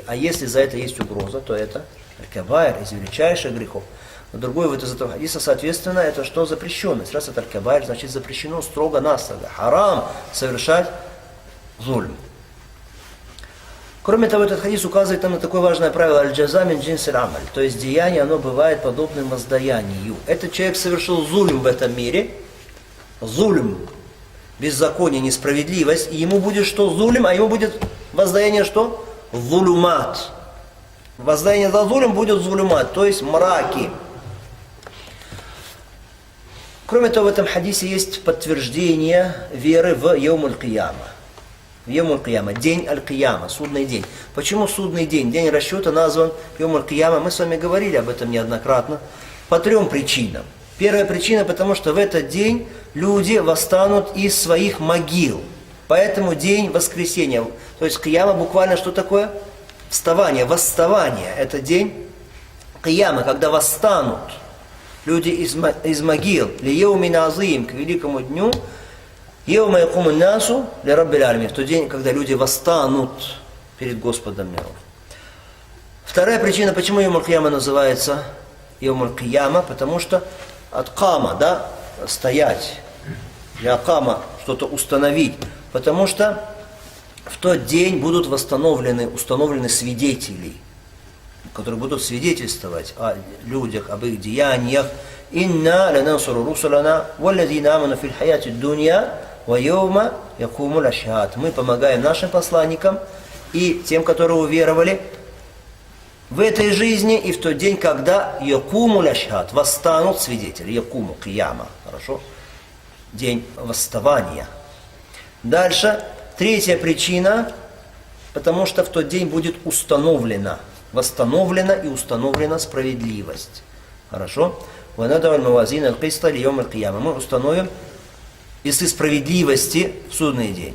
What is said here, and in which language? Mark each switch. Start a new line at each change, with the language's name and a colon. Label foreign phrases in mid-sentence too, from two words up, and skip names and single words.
Russian: А если за это есть угроза, то это кабаир, из величайших грехов. Но другой вот из этого хадиса, соответственно, это что? Запрещенность. Раз это кабаир, значит запрещено строго-настрого. Харам совершать зульм. Кроме того, этот хадис указывает нам на такое важное правило:
Arabic: الجزاء من جنس العمل.
Russian: То есть деяние, оно бывает подобным воздаянию. Этот человек совершил зульм в этом мире. Зульм, беззаконие, несправедливость. И ему будет что? Зульм, а ему будет воздаяние что? Зулюмат. Воздаяние за зульм будет зулюмат, то есть мраки. Кроме того, в этом хадисе есть подтверждение веры в
Arabic: يوم القيامة. يوم القيامة,
Russian: день аль-Кияма, судный день. Почему судный день? День расчета назван
Arabic: يوم القيامة.
Russian: Мы с вами говорили об этом неоднократно. По 3 причинам. Первая причина, потому что в этот день люди восстанут из своих могил. Поэтому день воскресения. То есть Кияма буквально что такое? Вставание, восставание. Это день Кияма, когда восстанут люди из могил.
Arabic: ليوم عظيم,
Russian: к великому дню.
Arabic: يوم يقوم الناس لرب العالمين.
Russian: В тот день, когда люди восстанут перед Господом миров. Вторая причина, почему
Arabic: يوم القيامة
Russian: называется
Arabic: يوم القيامة,
Russian: потому что от кама, да, стоять, для кама что-то установить, потому что в тот день будут установлены свидетели, которые будут свидетельствовать о людях, об их деяниях.
Arabic: إنا لننصر رسلنا والذين آمنوا في الحياة الدنيا ويوم يقوم الأشهاد.
Russian: Мы помогаем нашим посланникам и тем, которые уверовали в этой жизни и в тот день, когда
Arabic: يقوم الأشهاد,
Russian: восстанут свидетели.
Arabic: يقوم، قيامة,
Russian: хорошо? День восставания. Дальше, третья причина, потому что в тот день будет восстановлена и установлена справедливость. Хорошо? Мы установим весы справедливости в судный день.